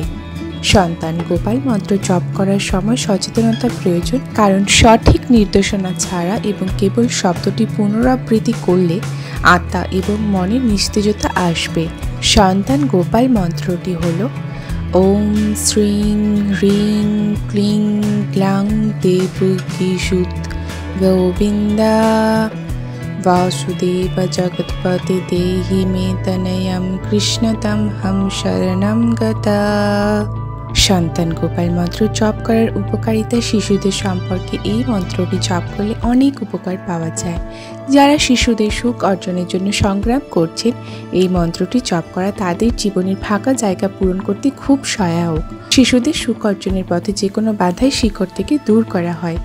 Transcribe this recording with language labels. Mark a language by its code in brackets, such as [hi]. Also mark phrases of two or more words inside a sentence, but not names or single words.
[bn] সন্তান গোপাল মন্ত্র জপ করার সময় সচেতনতার প্রয়োজন, কারণ সঠিক নির্দেশনা ছাড়া এবং কেবল শব্দটি পুনরাবৃত্তি করলে আত্মা এবং মনের নিস্তেজতা আসবে। সন্তান গোপাল মন্ত্রটি হল [sa] ওম শ্রীং হ্রিং ক্লিং গ্লাং দেবকীসুত গোবিন্দা वासुदेव जगत्पते देहि मे तनयं कृष्णतं हम शरणं गता। [bn] সন্তান গোপাল মন্ত্র জপ করার উপকারিতা। শিশুদের সম্পর্কে এই মন্ত্রটি জপ করলে অনেক উপকার পাওয়া যায়। যারা শিশুদের সুখ অর্জনের জন্য সংগ্রাম করছেন, এই মন্ত্রটি জপ করা তাদের জীবনের ফাঁকা জায়গা পূরণ করতে খুব সহায়ক। শিশুদের সুখ অর্জনের পথে যে কোনো বাধাই শিকড় থেকে দূর করা হয়।